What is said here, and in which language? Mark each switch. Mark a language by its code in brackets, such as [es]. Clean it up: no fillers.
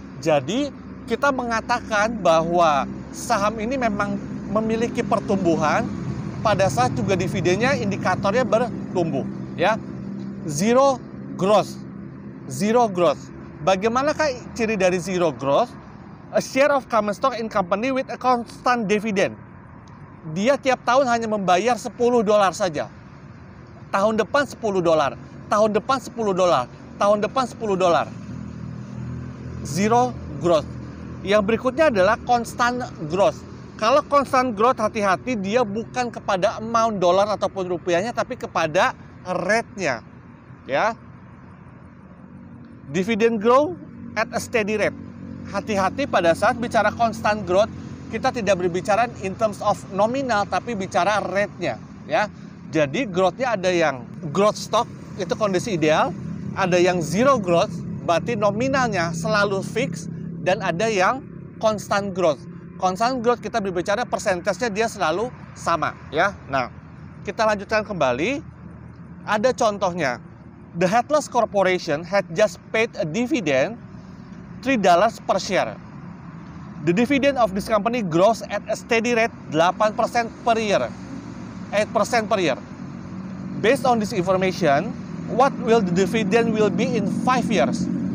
[id] Jadi, kita mengatakan bahwa saham ini memang memiliki pertumbuhan pada saat juga dividennya indikatornya bertumbuh, ya. Zero growth. Zero growth. Bagaimanakah ciri dari zero growth? [en] A share of common stock in company with a constant dividend. [id] Dia tiap tahun hanya membayar $10 saja. Tahun depan $10, tahun depan $10, tahun depan $10. Zero growth. Yang berikutnya adalah constant growth. Kalau constant growth, hati-hati, dia bukan kepada amount dolar ataupun rupiahnya, tapi kepada rate-nya, ya. [en] Dividend grow at a steady rate. [id] Hati-hati pada saat bicara constant growth, kita tidak berbicara [en] in terms of nominal, [id] tapi bicara rate-nya. Ya. Jadi growth-nya ada yang growth stock, itu kondisi ideal. Ada yang zero growth, berarti nominalnya selalu fix. Dan ada yang constant growth. Constant growth kita berbicara persentasenya dia selalu sama. Ya. Nah, kita lanjutkan kembali. Ada contohnya. [en] The Headless Corporation had just paid a dividend $3 per share. The dividend of this company grows at a steady rate 8% per year. 8% per year. Based on this information, what will the dividend will be in 5 years?